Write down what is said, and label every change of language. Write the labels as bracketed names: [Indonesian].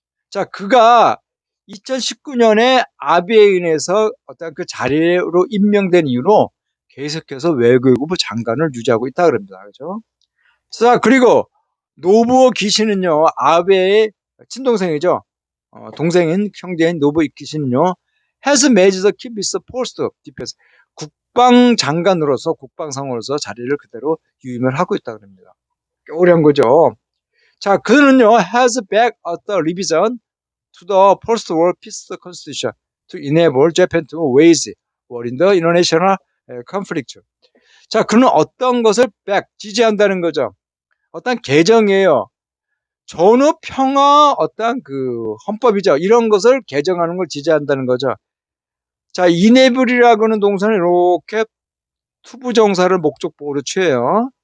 [Korean] 자, 그가 2019년에 아베에 인해서 어떤 그 자리로 임명된 이후로 계속해서 외교부 장관을 유지하고 있다 그럽니다. 그죠? 자, 그리고 노부오 기시는요, 아베의 친동생이죠. 동생인 형제인 노부오 기시는요, [English] has managed to keep his post of defense. [Korean] 국방장관으로서 국방상으로서 자리를 그대로 유임을 하고 있다 그럽니다. 어려운 거죠. 자, 그는요 [English] has backed the revision to the post-war peace constitution to enable Japan to wage war in the international conflict. [Korean] 자, 그는 어떤 것을 지지한다는 거죠. 어떤 개정이에요. 전후 평화 어떤 그 헌법이죠. 이런 것을 개정하는 걸 지지한다는 거죠. 자, 이네블이라고 하는 동사는 이렇게 투부정사를 목적보호로 취해요.